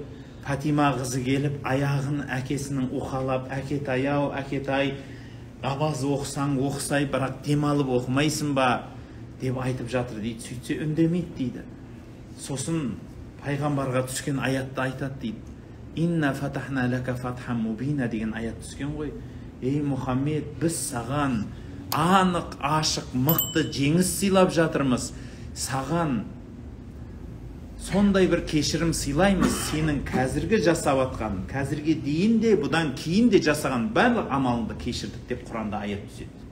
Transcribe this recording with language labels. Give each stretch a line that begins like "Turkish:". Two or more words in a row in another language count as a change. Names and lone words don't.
Kazakh: Фатима қызы келіп, аяғын әкесінің уқалап, әкетаяу, әкетай, намаз оқысаң оқысай, бірақ демалып оқымайсың ба деп айтып жатыр дейді. Сөйтсе үндемейді дейді. Сосын пайғамбарға түскен аятты айтады дейді.
Arabic: إنا فتحنا لك فتحا مبينا
Kazakh: деген аят түскен ғой. Ей Мұхаммед, біз саған анық, ашық, мықты жеңіс сыйлап жатырмыз. Саған сондай бір кешірім сыйлаймыз, сенің қазіргі жасап атқан, қазірге дейін де, бұдан кейін де жасаған барлық амалыңды кешірдік деп Құранда аят түседі.